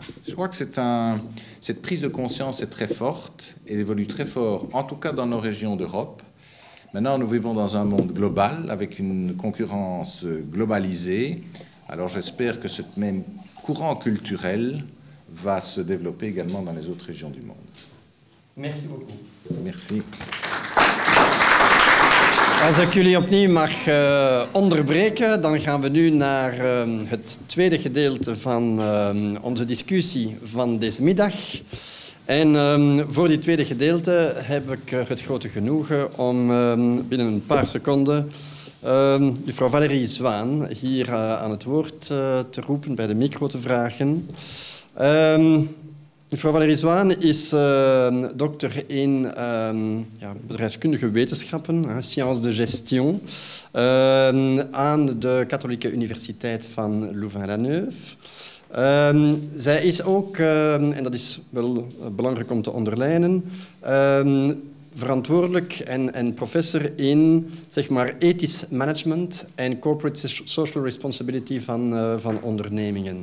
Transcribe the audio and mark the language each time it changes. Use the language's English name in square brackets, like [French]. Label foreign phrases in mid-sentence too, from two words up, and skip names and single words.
[French] Je crois que cette prise de conscience est très forte et évolue très fort, en tout cas dans nos régions d'Europe. Maintenant, nous vivons dans un monde global, avec une concurrence globalisée. Alors j'espère que ce même courant culturel va se développer également dans les autres régions du monde. Merci beaucoup. Merci. [Dutch] Als ik jullie opnieuw mag onderbreken, dan gaan we nu naar het tweede gedeelte van onze discussie van deze middag. En voor dit tweede gedeelte heb ik het grote genoegen om binnen een paar seconden juffrouw Valérie Zwaan hier aan het woord te roepen, bij de micro te vragen. Mevrouw Valérie Zwaan is dokter in bedrijfskundige wetenschappen, [French] sciences de gestion, [Dutch] aan de Katholieke Universiteit van Louvain-la-Neuve. Zij is ook, en dat is wel belangrijk om te onderlijnen, verantwoordelijk en professor in zeg maar, ethisch management en [English] corporate social responsibility [Dutch] van ondernemingen.